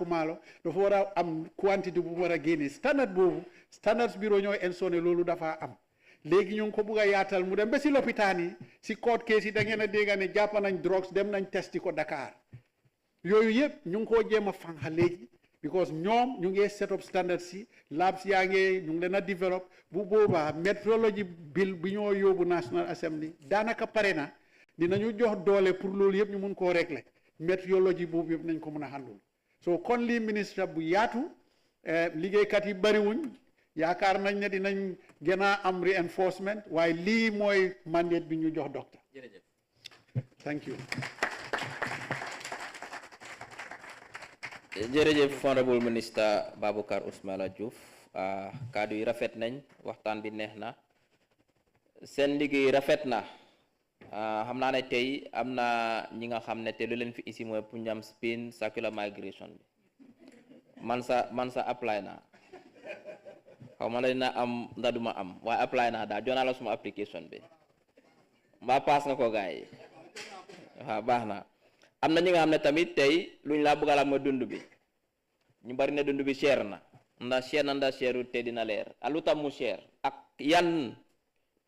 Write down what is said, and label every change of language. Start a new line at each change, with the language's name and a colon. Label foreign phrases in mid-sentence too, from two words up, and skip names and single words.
Wolof: maalo dafa war a am quantité bu mu war a génnee standard boobu standards bureau ñooy ensure ne loolu dafa am léegi ñu ngi ko bugg a yaatal mu dem ba si lopitaan yi si court case yi da ngeen a dégg ne jàpp nañ drugs dem nañ testi ko Dakar yooyu yëpp ñu ngi koo jéem a fanxa léegi because ñoom ñu ngi
English: set up standards
Wolof: si labs yaa ngi ñu ngi leen a develop bu boobaa
English: metrology bill
Wolof: bi ñoo yóbbu National Assembly daanaka pare na dinañu jox doole pour loolu yëpp ñu mun koo régler metrology boobu yëpp nañ ko mun a handul so kon lii ministre bu yaatu liggéeykat yi bariwuñ yaakaar nañ ne dinañ gën a am reinforcement waaye lii mooy mandate bi ñu jox docteur. jërëjëf.
English: Thank you.
Wolof: jërëjëf
English: honorable minister
Wolof: Babucarr Ousmane Joof kaddu yi rafet nañ waxtaan bi neex na seen liggéey rafet na xam naa ne tey am na ñi nga xam ne te lu leen fi isi mooy pour ñam spin
English: circular migration
Wolof: bi man sa apply na xaw ma la dina am ndax duma am waaye apply naa daal jox naa la suma application bi mbaa paas nga ko gars yi waaw baax na am na ñi nga xam ne tamit tey luñ laa bëgg a la mooy dund bi ñu bari ne dund bi cher na ndax cher na ndax cherul te dina leer lu tax mu cher ak yan